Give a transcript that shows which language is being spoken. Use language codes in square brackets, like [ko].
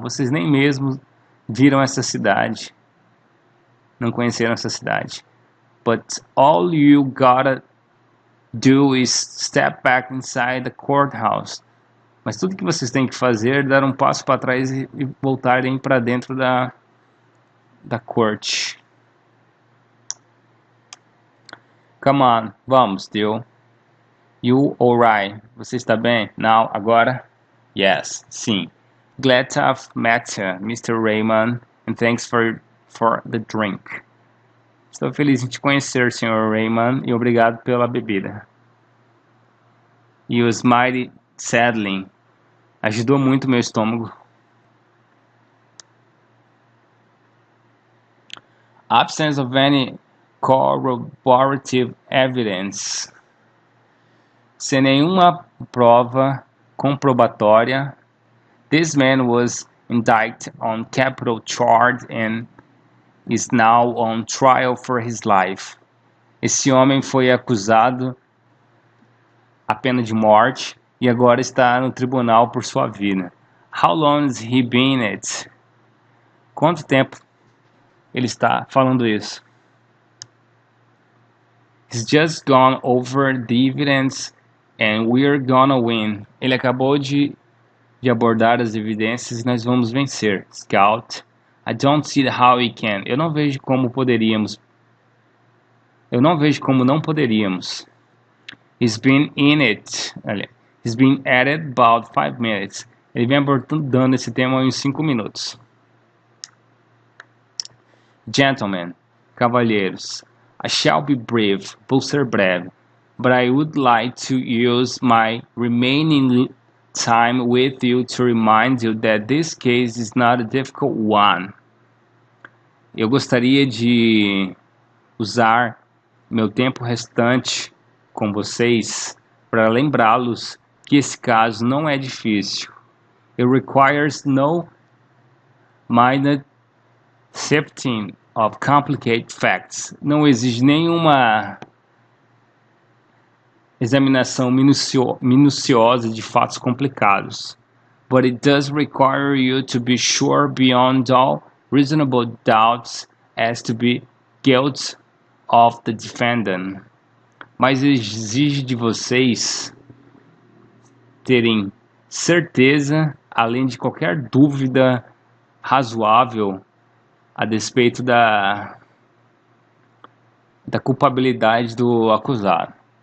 [pt] Vocês nem mesmo viram essa cidade. Não conheceram essa cidade. [en] But all you gotta do is step back inside the courthouse. [pt] Mas tudo que vocês têm que fazer é dar um passo para trás e voltarem para dentro da corte. [en] Come on, vamos, Still. You alright? [pt] Você está bem? [en] Now, agora? Yes, sim. Glad to have met you, Mr. Raymond, and thanks for the drink. [pt] Estou feliz em te conhecer, Sr. Raymond, e obrigado pela bebida. [en] You was mighty settling. [pt] Ajudou muito meu estômago. [en] Absence of any corroborative evidence. [pt] Sem nenhuma prova comprobatória. [en] This man was indicted on capital charge and is now on trial for his life. [pt] Esse homem foi acusado a pena de morte e agora está no tribunal por sua vida. [en] How long has he been it? [pt] Quanto tempo ele está falando isso? [en] He's just gone over the evidence and we're gonna win. [pt] Ele acabou de abordar as evidências e nós vamos vencer. Scout. [en] I don't see how we can. [pt] Eu não vejo como não poderíamos. [en] He's been in it. He's been at it about 5 minutes. [pt] Ele vem abordando esse tema em 5 minutos. [en] Gentlemen, cavalheiros, I shall be brief. [pt] Vou ser breve. [en] But I would like to use my remaining time with you to remind you that this case is not a difficult one. [pt] Eu gostaria de usar meu tempo restante com vocês para lembrá-los que esse caso não é difícil. [en] It requires no minor sifting of complicated facts. [pt] Não exige nenhuma examinação minuciosa de fatos complicados. [en] But it does require you to be sure beyond all reasonable doubts as to the guilt of the defendant. [pt] Mas exige de vocês terem certeza, além de qualquer dúvida razoável, a despeito da culpabilidade do acusado.